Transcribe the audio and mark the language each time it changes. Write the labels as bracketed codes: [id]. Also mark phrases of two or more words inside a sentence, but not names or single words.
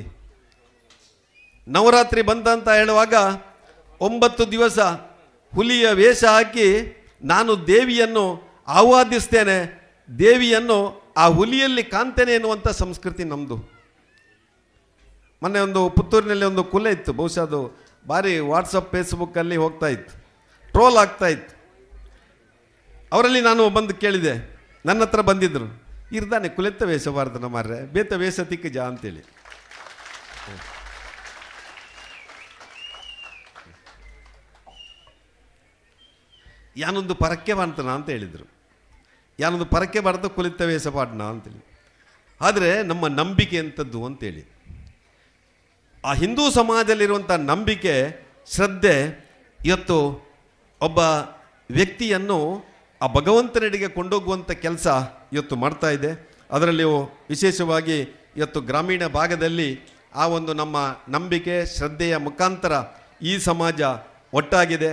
[kn] ನವರಾತ್ರಿ ಬಂದಂತ ಹೇಳುವಾಗ 9 ದಿವಸ ಹುಲಿಯ ವೇಷ ಹಾಕಿ ನಾನು ದೇವಿಯನ್ನು ಆವಾದಿಸ್ತೇನೆ, ದೇವಿಯನ್ನು ಆ ಹುಲಿಯಲ್ಲಿ ಕಾಣ್ತೇನೆ ಎನ್ನುವಂಥ ಸಂಸ್ಕೃತಿ ನಮ್ಮದು. ಮೊನ್ನೆ ಒಂದು ಪುತ್ತೂರಿನಲ್ಲಿ ಒಂದು ಕೊಲೆ ಇತ್ತು, ಬಹುಶಃ ಅದು ಭಾರಿ ವಾಟ್ಸಪ್ ಫೇಸ್ಬುಕ್ಕಲ್ಲಿ ಹೋಗ್ತಾ ಇತ್ತು, ಟ್ರೋಲ್ ಆಗ್ತಾ ಇತ್ತು. ಅವರಲ್ಲಿ ನಾನು ಬಂದು ಕೇಳಿದೆ, ನನ್ನ ಹತ್ರ ಬಂದಿದ್ದರು, [tcy] ಇರ್ದಾನೆ ಕುಲೆತ್ತ ವೇಷ ಬಾರ್ದು ನಮ್ಮರ್ರೆ ಬೇತ ವೇಷ ತಿಕ್ಕ ಜಾ ಅಂತೇಳಿ. ಯಾನೊಂದು ಪರಕ್ಕೆ ಬಾಣ್ತನ [kn] ಅಂತ ಹೇಳಿದರು. [tcy] ಯಾನೊಂದು ಪರಕ್ಕೆ ಬಾರ್ದು ಕುಲಿತ ವೇಷ ಪಾಡ್ನ ಅಂತೇಳಿ. [kn] ಆದರೆ ನಮ್ಮ ನಂಬಿಕೆ ಎಂಥದ್ದು ಅಂತೇಳಿ, ಆ ಹಿಂದೂ ಸಮಾಜದಲ್ಲಿರುವಂಥ ನಂಬಿಕೆ, ಶ್ರದ್ಧೆ ಇವತ್ತು ಒಬ್ಬ ವ್ಯಕ್ತಿಯನ್ನು ಆ ಭಗವಂತನೆಡೆಗೆ ಕೊಂಡೋಗುವಂಥ ಕೆಲಸ ಇವತ್ತು ಮಾಡ್ತಾ ಇದೆ. ಅದರಲ್ಲಿಯೂ ವಿಶೇಷವಾಗಿ ಇವತ್ತು ಗ್ರಾಮೀಣ ಭಾಗದಲ್ಲಿ ಆ ಒಂದು ನಮ್ಮ ನಂಬಿಕೆ ಶ್ರದ್ಧೆಯ ಮುಖಾಂತರ ಈ ಸಮಾಜ ಒಟ್ಟಾಗಿದೆ.